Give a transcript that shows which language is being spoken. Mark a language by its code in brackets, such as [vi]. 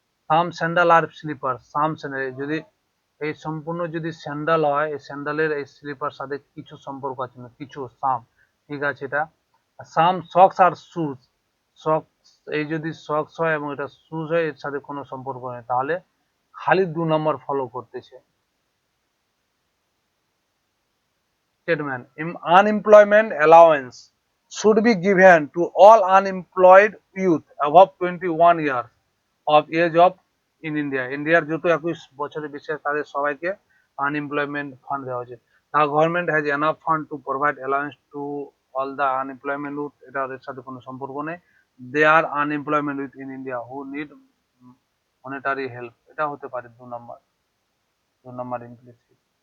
[bn] সাম sandal আর sleeper, সাম sandal যদি এই সম্পূর্ণ যদি স্যান্ডেল হয়, এই স্যান্ডেলের এই স্লিপার সাথে কিছু সম্পর্ক আছে না, কিছু সাম, ঠিক আছে এটা। সাম সক্স আর শুজ, সক্স এই যদি সক্স হয় এবং এটা শুজ হয়, এর সাথে কোনো সম্পর্ক নেই, তাহলে খালি 2 নম্বর ফলো করতেছে। [en] Statement: unemployment allowance should be given to all unemployed youth above 21 years of age of in India. [bn] ইন্ডিয়ার যত 21 বছরের বেশি তাদের সবাইকে আনএমপ্লয়মেন্ট ফান্ড দেওয়া হয়েছে। [en] The government has enough fund to provide allowance to all the unemployment youth, [bn] এটা ওদের সাথে কোনো সম্পর্ক নেই। [en] They are unemployment youth in India who need monetary help, [bn] এটা হতে পারে 2 নম্বর, 2 নম্বর ইমপ্লিসিট।